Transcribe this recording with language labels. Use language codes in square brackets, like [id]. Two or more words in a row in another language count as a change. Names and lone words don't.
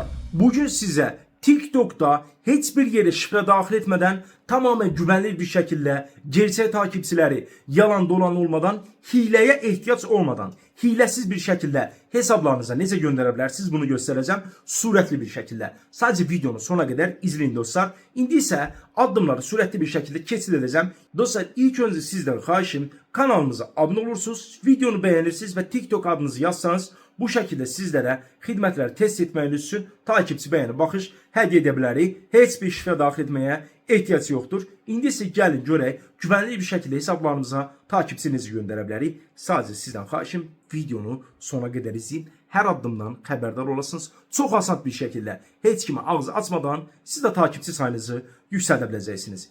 [tr] Bugün size TikTok'ta hiçbir yere şifre dahil etmeden tamamen güvenli bir şekilde gerçek takipçileri yalan dolan olmadan, hileye ihtiyaç olmadan, hilesiz bir şekilde hesaplarınıza [az] necə göndərə bilərsiniz [tr] bunu göstereceğim. Suretli bir şekilde. Sadece videonun sonuna kadar izleyin dostlar. İndi ise adımları süratli bir şekilde kesit edeceğim. Dostlar ilk önce sizden xahişim kanalımıza abone olursunuz, videonu beğenirsiniz ve TikTok adınızı yazsanız bu şekilde sizlere [az] xidmətləri test etməyiniz üçün takipçi bəyəni baxış hədiyyə edə bilərik. Heç bir şifrə daxil etməyə ehtiyac yoxdur. İndi isə gəlin görək güvənli bir şəkildə hesablarımıza takipçinizi göndərə bilərik. Sadəcə sizdən xahişim videonu sona qədər izləyin. Hər addımdan xəbərdar olasınız. Çox asan bir şəkildə heç kimi ağzı açmadan siz də takipçi sayınızı yüksəldə biləcəksiniz.